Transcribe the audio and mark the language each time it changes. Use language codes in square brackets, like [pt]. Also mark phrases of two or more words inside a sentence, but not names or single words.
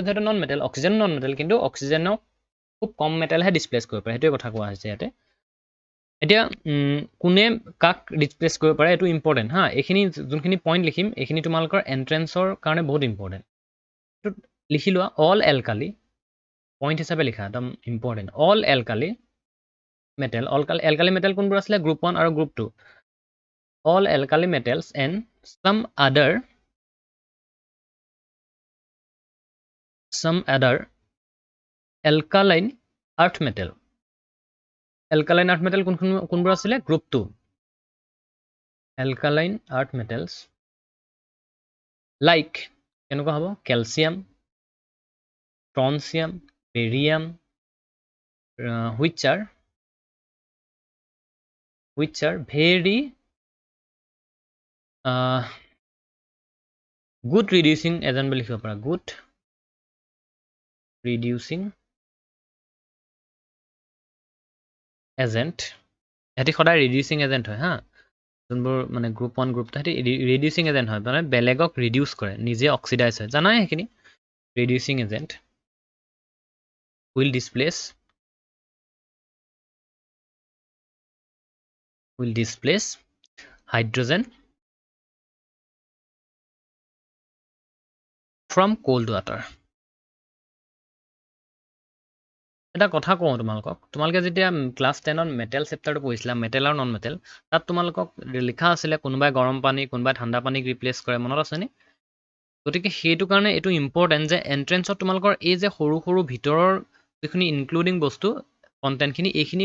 [as] যেটো [en] non metal [as] অক্সিজেন [en] non metal [as] কিন্তু অক্সিজেনক খুব কম মেটেলহে ডিসপ্লেস কৰিব পাৰে হেতুৱে কথা কোৱা হৈছে ইয়াতে এতিয়া কোনে কাক ডিসপ্লেস কৰিব পাৰে এটো ইম্পৰ্টেন্ট হা এখিনি যোনখিনি পইণ্ট লিখিম এখিনি তোমালোকৰ এন্ট্ৰেন্সৰ কাৰণে বহুত ইম্পৰ্টেন্ট এটো লিখি লোৱা [en] all alkali point [as] হিচাপে লিখা একদম ইম্পৰ্টেন্ট [en] all alkali metal alkali metal [as] কোনবোৰ আছিলে গ্ৰুপ 1 আৰু গ্ৰুপ 2 [en] all alkali metals and some other alkaline earth metal [as] কোনবোৰ আছিলে গ্ৰুপ 2 [en] alkaline earth metals like [as] কেনেকুৱা হ'ব [en] calcium strontium barium which are very good reducing agent [as] বুলি লিখিব পাৰা [en] good reducing agent এটি [as] সদায় [en] reducing agent [as] হয় হা যোনবোৰ মানে গ্ৰুপ 1 গ্ৰুপ 2 এটি [en] reducing agent [as] হয় মানে বেলেগক reduce কৰে নিজে অক্সিডাইজ হয় জানাই হেখিনি [en] reducing agent will displace hydrogen from cold water [as] এটা কথা কওঁ তোমালোকে যেতিয়া ক্লাছ 10 ত মেটেল চেপ্টাৰটো পঢ়িছিলা মেটেল আৰু [en] non metal [as] তাত তোমালোকক লিখা আছিলে কোনোবাই গৰম পানী কোনোবাই ঠাণ্ডা পানীক ৰিপ্লেচ কৰে মনত আছেনে গতিকে সেইটো কাৰণে এইটো ইম্পৰ্টেণ্ট যে এন্ট্ৰেন্সত তোমালোকৰ এই যে সৰু সৰু ভিতৰৰ যিখিনি ইনক্লুডিং বস্তু কন্টেন্টখিনি এইখিনি